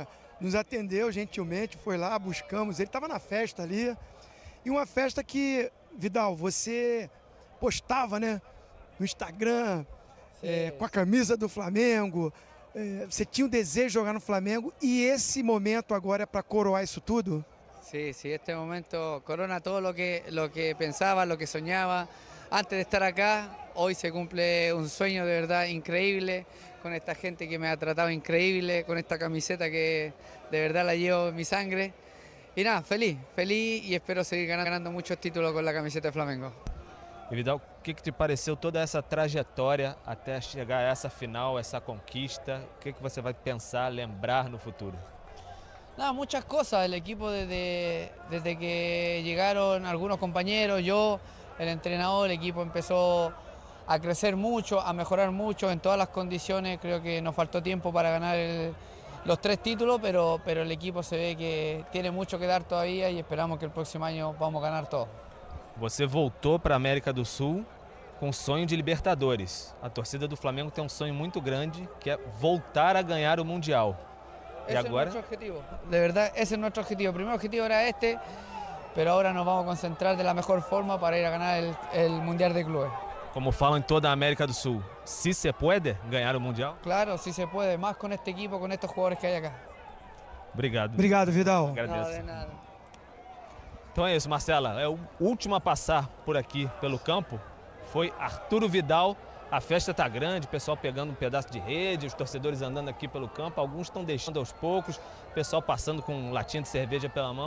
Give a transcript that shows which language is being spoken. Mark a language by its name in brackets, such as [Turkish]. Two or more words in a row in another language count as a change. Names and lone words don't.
[Portuguese] Nos atendeu gentilmente, foi lá, buscamos. Ele estava na festa ali. E uma festa que, Vidal, você postava, né? No Instagram, com a camisa do Flamengo. Você tinha o desejo de jogar no Flamengo. E esse momento agora é para coroar isso tudo? [Spanish] Sí, este momento corona todo lo que pensaba, lo que soñaba. Antes de estar acá, hoy se cumple un sueño de verdad increíble, con esta gente que me ha tratado increíble, con esta camiseta que de verdad la llevo en mi sangre. Y nada, feliz y espero seguir ganando muchos títulos con la camiseta de Flamengo. [Portuguese] E Vidal, o que te pareceu toda essa trajetória até chegar a essa final, essa conquista? O que você vai pensar, lembrar no futuro? [Spanish] Nada, muchas cosas del equipo desde que llegaron algunos compañeros, yo, el entrenador, el equipo empezó a crecer mucho, a mejorar mucho en todas las condiciones. Creo que nos faltó tiempo para ganar los 3 títulos, pero el equipo se ve que tiene mucho que dar todavía y esperamos que el próximo año vamos a ganar todo. [Portuguese] Você voltou para a América do Sul com sonho de Libertadores. A torcida do Flamengo tem um sonho muito grande, que é voltar a ganhar o Mundial. E [Spanish] Ese [Portuguese] agora? [Spanish] es nuestro objetivo, de verdad, ese es nuestro objetivo. El primer objetivo era este, pero ahora nos vamos a concentrar de la mejor forma para ir a ganar el Mundial de Clubes. [Portuguese] Como falam em toda a América do Sul, se [Spanish] se puede [Portuguese] ganhar o Mundial? [Spanish] Claro, sí se puede, más con este equipo, con estos jugadores que hay acá. [Portuguese] Obrigado. Obrigado, Vidal. Agradeço. [Spanish] No, de nada. [Portuguese] Então é isso, Marcela. É o último a passar por aqui pelo campo. Foi Arturo Vidal. A festa tá grande, o pessoal pegando um pedaço de rede, os torcedores andando aqui pelo campo. Alguns estão deixando aos poucos, o pessoal passando com latinha de cerveja pela mão.